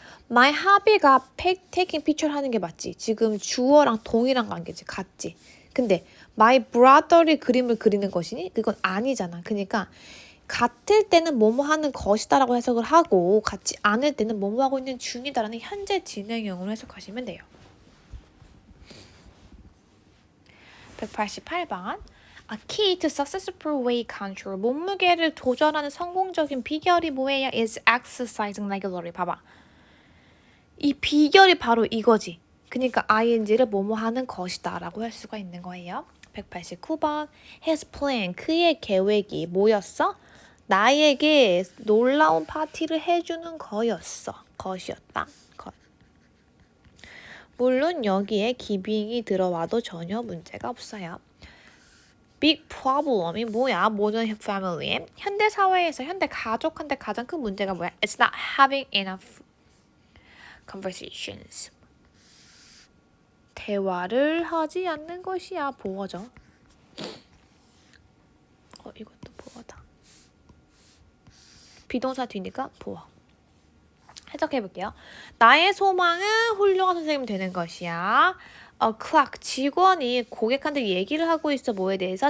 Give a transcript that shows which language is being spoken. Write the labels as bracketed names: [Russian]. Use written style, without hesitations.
[English] My hobby [Korean] 가 [English] taking picture [Korean] 하는 게 맞지. 지금 주어랑 동일한 관계지. 같지. 근데 [English] my brother [Korean] 이 그림을 그리는 것이니? 그건 아니잖아. 그러니까 같을 때는 뭐뭐 하는 것이다라고 해석을 하고 같지 않을 때는 뭐뭐 하고 있는 중이다라는 현재 진행형으로 해석하시면 돼요. [English] 188번 A key to successful weight control. [Korean] 몸무게를 조절하는 성공적인 비결이 뭐예요? [English] Is exercising regularly. [Korean] 봐봐. 이 비결이 바로 이거지. 그러니까 ing를 뭐뭐 하는 것이다 라고 할 수가 있는 거예요. 189번 [English] His plan. [Korean] 그의 계획이 뭐였어? 나에게 놀라운 파티를 해주는 것이었다. 물론 여기에 기빙이 들어와도 전혀 문제가 없어요. [English] Big problem이 [Korean] 뭐야? 모든 family에. 현대 사회에서 현대 가족한테 가장 큰 문제가 뭐야? [English] It's not having enough conversations. [Korean] 대화를 하지 않는 것이야. 보어죠. 이것도 보어다. 비동사 뒤니까 보어. 해석해볼게요. 나의 소망은 훌륭한 선생님이 되는 것이야. clerk, 직원이 고객한테 얘기를 하고 있어. 뭐에 대해서?